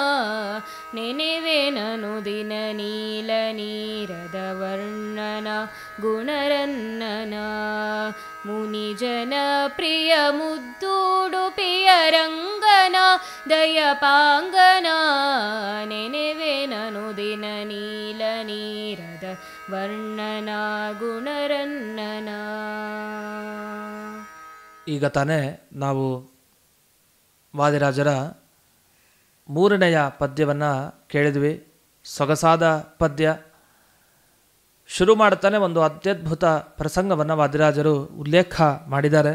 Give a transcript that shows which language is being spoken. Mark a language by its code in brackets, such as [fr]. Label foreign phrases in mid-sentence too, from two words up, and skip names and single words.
[kn] ನೆನೆವೆನನುದಿನ ನೀಲ ನೀರದ ವರ್ಣನ ಗುಣರನ್ನನ ಮುನಿಜನ ಪ್ರಿಯ ಮುದ್ದೂಡುಪಿಯ ರಂಗನ ದಯಪಾಂಗನ ನೆನೆವೆನನುದಿನ ನೀಲ ನೀರದ ವರ್ಣನ ಗುಣರನ್ನನ. ಈಗ ತಾನೇ ನಾವು ವಾದಿರಾಜರ 3ನೆಯ ಪದ್ಯವನ್ನು ಕೇಳಿದ್ವಿ. ಸೊಗಸಾದ ಪದ್ಯ. ಶುರು ಮಾಡ್ತಾನೆ ಒಂದು ಅತ್ಯದ್ಭುತ ಪ್ರಸಂಗವನ್ನು ವಾದಿರಾಜರು ಉಲ್ಲೇಖ ಮಾಡಿದ್ದಾರೆ.